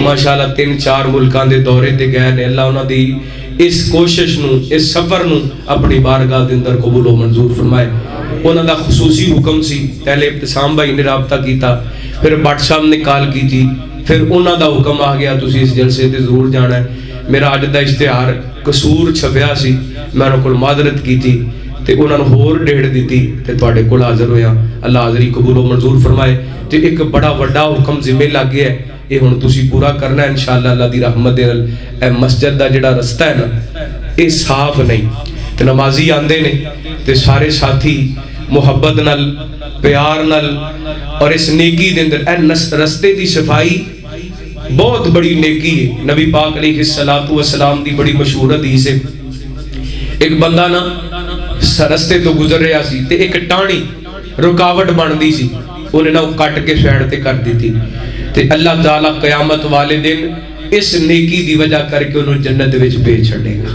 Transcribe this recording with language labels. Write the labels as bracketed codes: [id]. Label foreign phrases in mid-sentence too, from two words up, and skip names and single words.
[pa] ماشاءاللہ 3-4 ملکان دے دورے تے گئے نے. اللہ انہوں دی اس کوشش نو اس سفر نو اپنی بارگاہ دے اندر قبول و منظور فرمائے. انہوں دا خصوصی حکم سی. پہلے ابتسام بھائی نے رابطہ کیتا پھر بٹ صاحب نے [ur] کال کی تھی [pa] پھر انہوں دا حکم آ گیا تسی اس جلسے تے ضرور جانا ہے. میرا اج دا اشتہار قصور چھپیا سی میں انہوں کو [ur] معذرت کی تھی [pa] تے انہوں نے ہور ڈیڑھ دیتی تے تواڈے کول حاضر ہویا. اللہ حاضری قبول و منظور فرمائے. تے ایک بڑا وڈا حکم ذمہ لگ گیا ہے یہ ہن تسی پورا کرنا ہے انشاءاللہ اللہ دی رحمت دے نال. اے مسجد دا جڑا رستہ ہے نا اے صاف نہیں تے نمازی آندے نے تے سارے ساتھی محبت نال پیار نال اور اس نیکی دے اندر اے رستے دی صفائی بہت بڑی نیکی ہے. نبی پاک [ar] علیہ الصلوۃ والسلام [pa] دی بڑی مشہور حدیث ہے. ایک بندہ نا رستے تو گزر رہا سی تے ایک ٹانی رکاوٹ بندی سی انہیں نہ کٹ کے سائڈ تے کر دیتی تے اللہ تعالیٰ قیامت والے دن اس نیکی دی وجہ کر کے انہوں جنت وچ بھیج چھڑے گا.